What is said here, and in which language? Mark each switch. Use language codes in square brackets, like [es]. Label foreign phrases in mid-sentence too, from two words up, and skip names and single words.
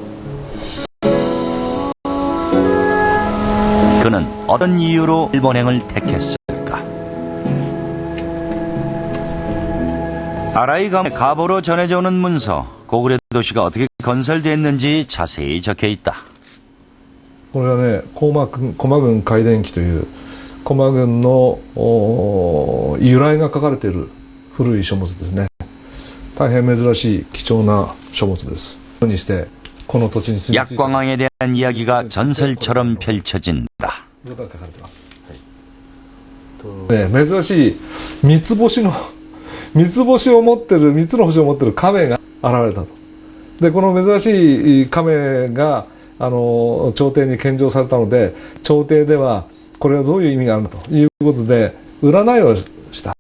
[ko] 그는 어떤 이유로 일본행을 택했을까? 아라이 가보로 전해져 오는 문서, 고구려 도시가 어떻게 건설됐는지 자세히 적혀 있다. [ja] これはね、駒郡開田記という駒郡の由来が書かれている古い書物ですね。大変珍しい貴重な書物です。にしてこの土地に住み着いた [ko] 약광왕에 대한 이야기가 전설처럼 펼쳐진다. [ja] 書かれてます。ね、珍しい三つ星を持ってる3つの星を持ってる亀が現れたと。でこの珍しい亀が朝廷に献上されたので、朝廷ではこれはどういう意味があるということで占いをした。